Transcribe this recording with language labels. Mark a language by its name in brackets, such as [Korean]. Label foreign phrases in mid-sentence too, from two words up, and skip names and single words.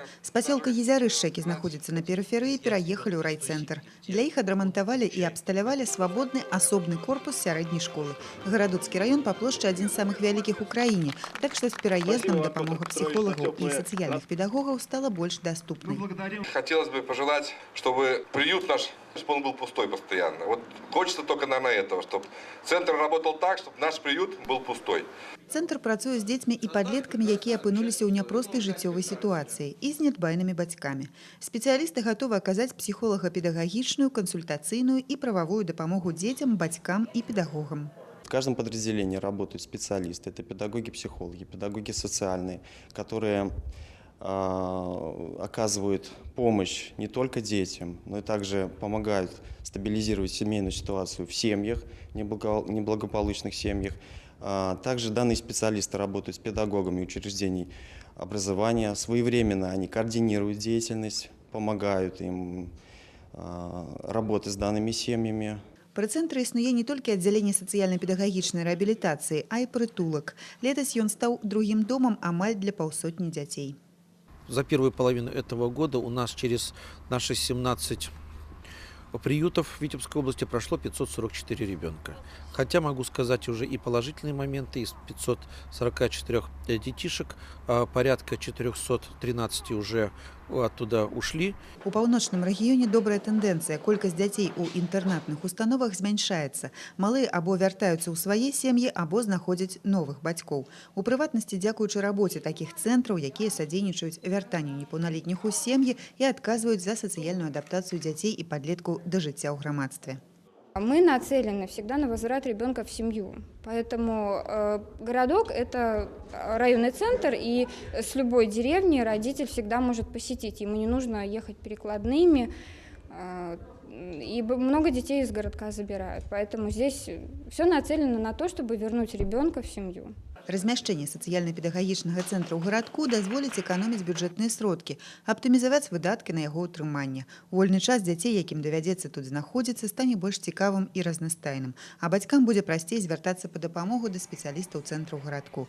[Belarusian] З пасёлка Езярышча, які знаходзіцца на перыферыі, пераехалі ў райцэнтр. Для іх адрамантавалі і абсталявалі свабодны асобны корпус сярэдняй школы. Гарадоцкі раён па плошчы адзін з самых вялікіх у краіне, так што з пераездам дапамога псіхолагаў і сацыяльных педагогаў стала больш даступнай. [Russian] Хотелось бы пожелать, чтобы приют наш он был пустой постоянно. Вот хочется только, наверное, этого, чтобы центр работал так, чтобы наш приют был пустой. [Belarusian] Цэнтр працуе з дзецьмі і падлеткамі, якія апынуліся ў няпростай жыццёвай сітуацыі і з нядбайнымі бацькамі. Спецыялісты гатовы аказаць псіхолага-педагагічную, кансультацыйную і прававую дапамогу дзецям, бацькам і педагогам. [Russian] В каждом подразделении работают специалисты, это педагоги-психологи, педагоги социальные, которые оказывают помощь не только детям, но и также помогают стабилизировать семейную ситуацию в семьях, неблагополучных семьях, Также данные специалисты работают с педагогами учреждений образования. Своевременно они координируют деятельность, помогают им работать с данными семьями. [Belarusian] Пры цэнтры існуе не толькі аддзяленне сацыяльна-педагагічнай рэабілітацыі, а і прытулак. Летась ён стаў другім домам амаль для паўсотні дзяцей. [Russian] За первую половину этого года у нас через наши 17 приютов в Витебской области прошло 544 ребенка. Хотя могу сказать уже и положительные моменты. Из 544 детишек порядка 413 уже оттуда ушли. [Belarusian] У паўночным рэгіёне добрая тэндэнцыя. Колькасць дзяцей у інтэрнатных установах змяншаецца. Малыя або вяртаюцца ў свае сем'і, або знаходзяць новых бацькоў. У прыватнасці дзякуючы рабоце такіх цэнтраў, якія садзейнічаюць вяртанню непаўналетніх у сем'і і адказваюць за сацыяльную адаптацыю дзяцей і падлеткаў до жыцця ў грамадстве. [Russian] Мы нацелены всегда на возврат ребенка в семью. Поэтому городок – это районный центр, и с любой деревни родитель всегда может посетить. Ему не нужно ехать перекладными, и много детей из городка забирают. Поэтому здесь все нацелено на то, чтобы вернуть ребенка в семью. [Belarusian] Размяшчэнне сацыяльна-педагагічнага цэнтра ў гарадку дазволіць эканоміць бюджэтныя сродкі, аптымізаваць выдаткі на яго ўтрыманне. У вольны час дзяцей, якім давядзецца тут знаходзіцца, стане больш цікавым і разнастайным. А бацькам будзе прасцей звяртацца па дапамогу да спецыялістаў цэнтру ў гарадку.